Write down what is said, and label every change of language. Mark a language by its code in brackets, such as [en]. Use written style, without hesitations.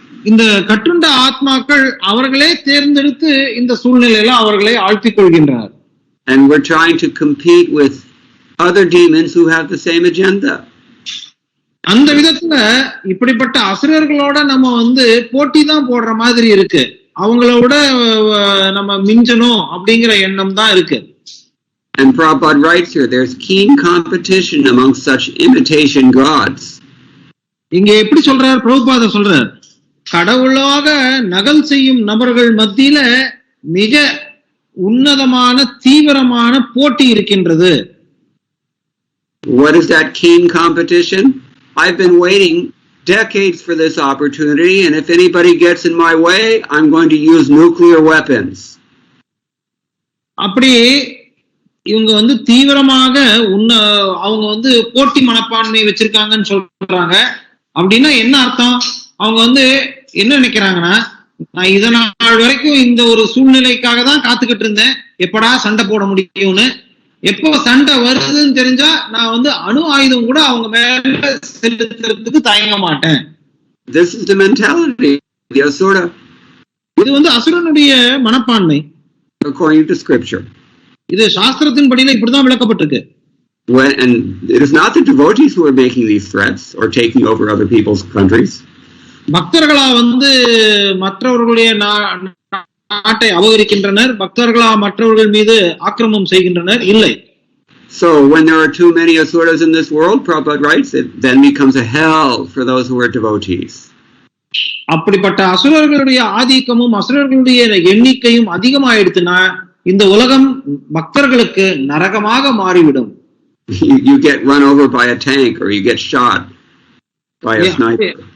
[ta] இந்த கட்டுண்ட ஆத்மாக்கள் அவர்களே தேர்ந்தெடுத்து இந்த சூழ்நிலையில அவர்களை ஆழ்த்திக் கொள்கின்றனர். [en] And we're trying to compete with other demons who have the same agenda. [ta] அந்த விதத்துல இப்படிப்பட்ட அசுரர்களோட நம்ம போட்டி தான் போடுற மாதிரி இருக்கு. அவங்களோட நம்ம மிஞ்சணும் அப்படிங்கிற எண்ணம் தான் இருக்கு. [en] And Prabhupada writes here, there's keen competition among such imitation gods. [ta] இங்க எப்படி சொல்றார்? பிரபுபாத சொல்றார், கடவுளாக நகல் செய்யும் நபர்கள் மத்தியில மிக உன்னதமான தீவிரமான போட்டி இருக்கின்றது. [en] What is that keen competition? I've been waiting decades for this opportunity, and if anybody gets in my way, I'm going to use nuclear weapons. [ta] அப்படி இவங்க தீவிரமாக அவங்க போட்டி மனப்பான்மை வச்சிருக்காங்கன்னு சொல்றாங்க. அப்படின்னா என்ன அர்த்தம்? அவங்க என்ன நினைக்கிறாங்கன்னா, நான் இதனால் வரைக்கும் இந்த ஒரு சூழ்நிலைக்காக தான் காத்துக்கிட்டு இருந்தேன், எப்படா சண்டை போட முடியும்னு. எப்போ சண்டை வருதுன்னு தெரிஞ்சா நான் அணு ஆயுதம் கூட அவங்க மேல செலுத்துறதுக்கு தயங்க மாட்டேன். [en] This is the mentality, the asura. [ta] இது அசுரனுடைய மனப்பான்மை. [en] According to scripture. [ta] இது சாஸ்திரத்தின் படியில இப்படிதான் விளக்கப்பட்டிருக்கு. [en] And it is not the devotees who are making these threats or taking over other people's countries. [ta] பக்தர்களா மற்றவர்களுடைய நாட்டை அபகரிக்கின்றனர், பக்தர்களா மற்றவர்கள் மீது ஆக்கிரமம் செய்கின்றனர். இல்லை. [en] So when there are too many asuras in this world, Prabhupada writes, it then becomes a hell for those who are devotees. [ta] அப்படிப்பட்ட அசுரர்களுடைய ஆதிக்கமும் அசுரர்களுடைய எண்ணிக்கையும் அதிகமாயிடுச்சுன்னா இந்த உலகம் பக்தர்களுக்கு நரகமாக மாறிவிடும். [en] You get run over by a tank or you get shot by a sniper.